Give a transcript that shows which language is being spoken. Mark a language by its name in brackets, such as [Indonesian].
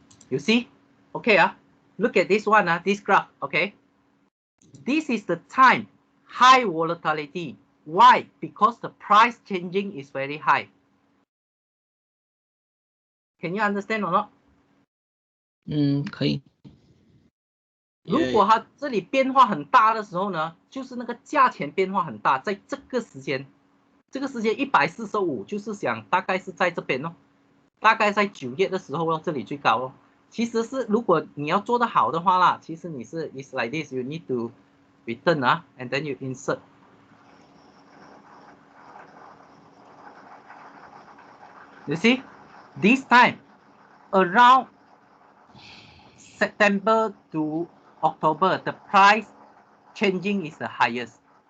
[English] You see? Okay, look at this one, this graph, okay? This is the time, high volatility. Why? Because the price changing is very high. Can you understand or not? [Chinese] 可以。如果它这里变化很大的时候呢，就是那个价钱变化很大，在这个时间145，就是想大概是在这边哦，大概在9月的时候这里最高哦。其实是如果你要做得好的话啦，其实你是 [English] it's like this, you need to return and then you insert. You see, this time around September to October, the price changing is the highest.